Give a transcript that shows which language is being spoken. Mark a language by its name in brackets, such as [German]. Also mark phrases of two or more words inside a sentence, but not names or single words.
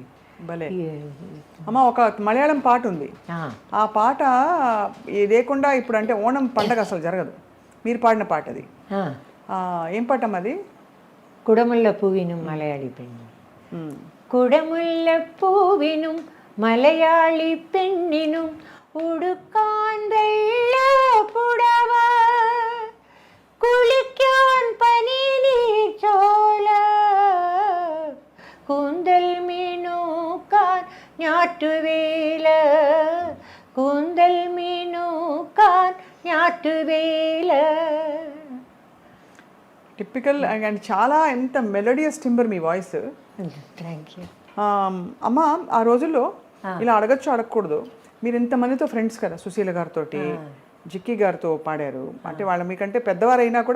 [Telugu] భలే అమ్మ. ఒక మలయాళం పాట ఉంది, ఆ పాట లేకుండా ఇప్పుడు అంటే ఓణం పండగ అసలు జరగదు. మీరు పాడిన పాట అది. ఏం పాట అమ్మ అది? [Malayalam] കുടമുല്ല പൂവിനും മലയാളി പെണ്ണിനും കുടമുല്ല പൂവിനും മലയാളി പെണ്ണിനും ഉടുക്കാൻ വെള്ള പുടവ കുളിക്കാൻ പനിനീർ ചോല കൂന്തൽ മീനൂക്കാൻ ഞാറ്റുവേല കൂന്തൽ മീനൂക്കാൻ ഞാറ്റുവേല. [English] typical and [Telugu] చాలా ఎంత [English] melodious timbre [Telugu] మీ వాయిస్. [English] thank you. [Telugu] అమ్మ, ఆ రోజుల్లో ఇలా అడగచ్చు అడగకూడదు, మీరు ఇంతమందితో ఫ్రెండ్స్ కదా, సుశీల గారితో, జిక్కి గారితో పాడారు. అంటే వాళ్ళ మీకంటే పెద్దవారైనా కూడా